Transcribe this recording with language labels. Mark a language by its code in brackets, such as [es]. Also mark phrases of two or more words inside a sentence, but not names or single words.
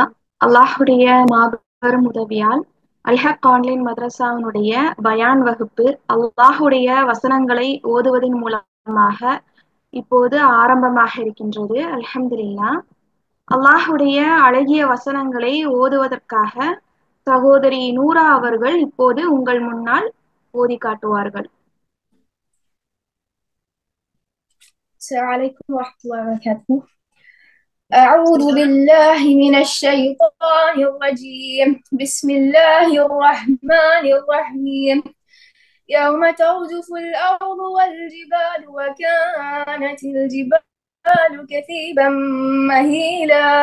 [ta] அல்லாஹுடைய மாபெரும் உதவியால் அல்ஹக் ஆன்லைன் மதரசாவினுடைய பயான் வகுப்பு அல்லாஹுடைய வசனங்களை ஓதுவதன் மூலமாக இப்போது ஆரம்பமாக இருக்கின்றது. அல்ஹம்துலில்லாஹ். அல்லாஹுடைய அழகிய வசனங்களை ஓதுவதற்காக சகோதரி நூரா அவர்கள் இப்போது உங்கள் முன்னால் ஓதி காட்டுவார்கள். [ar] السلام عليكم ورحمة الله وبركاته. أعوذ بالله من الشيطان الرجيم. بسم الله الرحمن الرحيم. يوم ترجف الأرض والجبال وكانت الجبال كثيبا مهيلا.